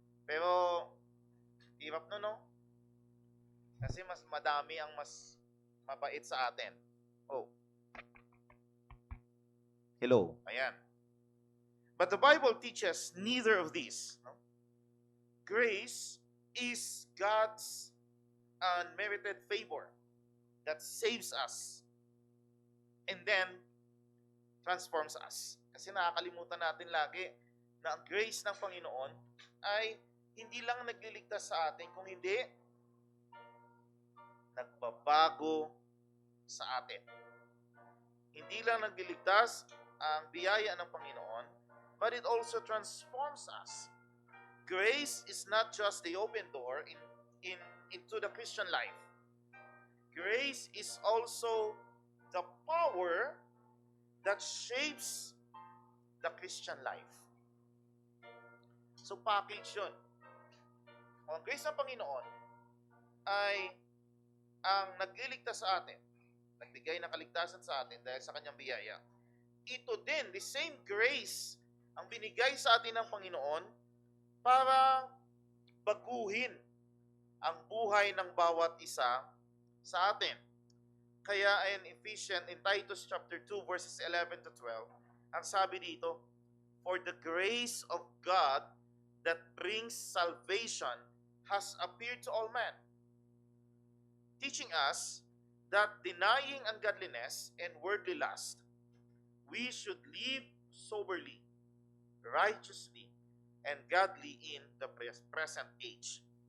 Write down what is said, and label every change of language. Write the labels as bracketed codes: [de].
[tl] Pero, hirap no? Kasi mas madami ang mas mabait sa atin. Oh. Hello. Ayan. [en] But the Bible teaches neither of these. No? Grace is God's unmerited favor that saves us and then transforms us. [tl] Kasi nakakalimutan natin lagi na ang grace ng Panginoon ay hindi lang nagliligtas sa atin, kung hindi, nagbabago sa atin. Hindi lang nagliligtas ang biyaya ng Panginoon, [en] but it also transforms us. Grace is not just the open door into the Christian life. Grace is also the power that shapes the Christian life. [tl] So package yun. Ang grace ng Panginoon ay ang nagliligtas sa atin, nagbigay ng kaligtasan sa atin dahil sa kanyang biyaya. Ito din, [en] the same grace [tl] ang binigay sa atin ng Panginoon para baguhin ang buhay ng bawat isa sa atin. [en] Kaya in Titus chapter 2 verses 11 to 12, [tl] ang sabi dito, [en] for the grace of God that brings salvation has appeared to all men, teaching us that denying ungodliness and worldly lust, we should live soberly, righteously, and godly in the present age.